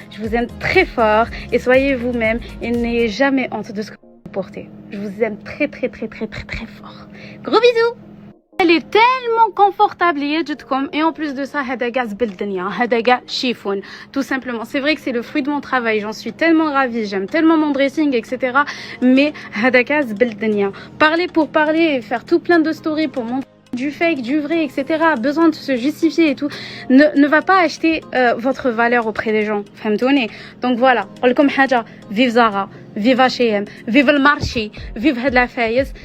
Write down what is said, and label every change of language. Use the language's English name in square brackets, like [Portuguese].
[French] Je vous aime très fort. Et soyez vous-même et n'ayez jamais honte de ce que vous portez. Je vous aime très fort. Gros bisous. Elle est tellement confortable et en plus de ça [Arabic] هذا كاع زبل الدنيا هذا كاع [French] chiffon tout simplement. C'est vrai que c'est le fruit de mon travail, j'en suis tellement ravie, j'aime tellement mon dressing, etc. [Arabic] mais هذا كاع زبل الدنيا. [French] Parler pour parler et faire tout plein de stories pour montrer du fake, du vrai, etc. Besoin de se justifier et tout ne va pas acheter votre valeur auprès des gens. [Arabic] فهمتوني. [French] Donc voilà, [Arabic] نقولكم حاجه, [French] vive Zara, vive H&M, vive le marché, vive [Arabic] هاد العفايس.